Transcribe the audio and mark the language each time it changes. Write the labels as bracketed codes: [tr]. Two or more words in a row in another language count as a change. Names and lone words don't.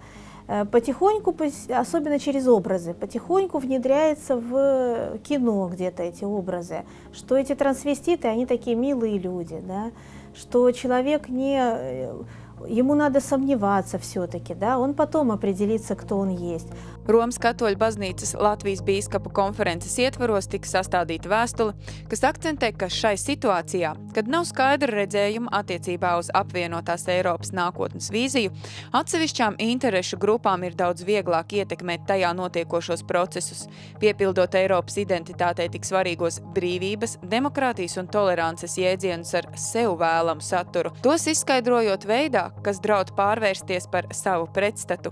[ru] Потихоньку, особенно через образы, потихоньку внедряется в кино где-то эти образы, что эти трансвеститы, они такие милые люди, да? Что человек ему надо сомневаться все-таки, да? Он потом определится, кто он есть. [lv] Romas Katoļu baznīcas Latvijas bīskapu konferences ietvaros tika sastādīta vēstule, kas akcentē, ka šai situācijā, kad nav skaidra redzējuma attiecībā uz apvienotās Eiropas nākotnes vīziju, atsevišķām interešu grupām ir daudz vieglāk ietekmēt tajā notiekošos procesus, piepildot Eiropas identitātei tik svarīgos brīvības, demokrātijas un tolerances jēdzienus ar sev vēlamu saturu, tos izskaidrojot veidā, kas draud pārvērsties par savu pretstatu.